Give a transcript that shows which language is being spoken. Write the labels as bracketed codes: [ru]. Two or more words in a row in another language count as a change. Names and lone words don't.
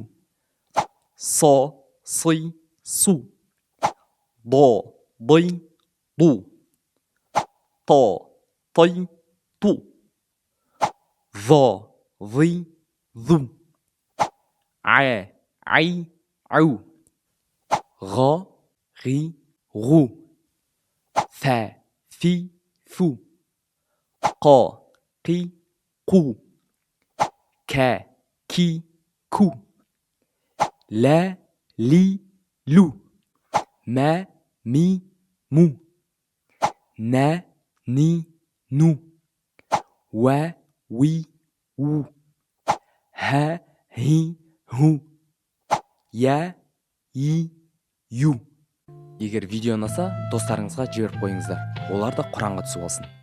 [kk] Са, си, су. Да, ди, ду. Та, ти, ту. За, зи, зу. Ә, ай, ау. Ға, ғи, ғу. Фә, фи, фу. Қа, қи, қу. Кә, ки, ку. Лә, ли, лу. Мә, ми, му. Нә, ни, ну. Уә, уи, у. Хә, хи, ху. Я, и, ю. Егер видео ұнаса, достарыңызға жіберіп қойыңыздар. Олар да Құранға түсіп алсын.